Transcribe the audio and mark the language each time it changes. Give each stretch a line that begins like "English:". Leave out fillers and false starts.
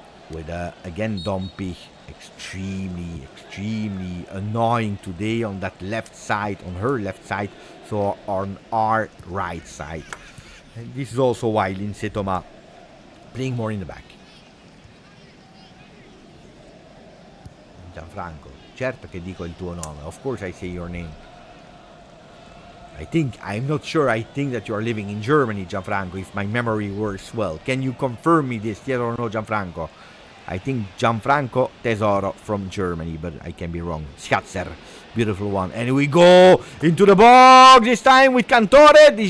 English: with again Dompi, extremely annoying today on that left side, on her left side, so on our right side. And this is also why Lindsay Thomas playing more in the back.
Italian: Gianfranco, certo che dico il tuo nome,
English: of course I say your name. I'm not sure, I think that you are living in Germany, Gianfranco, if my memory works well. Can you confirm me this, yes or no, Gianfranco? I think Gianfranco Tesoro from Germany, but I can be wrong. Schatzer, beautiful one. And we go into the box, this time with Cantore.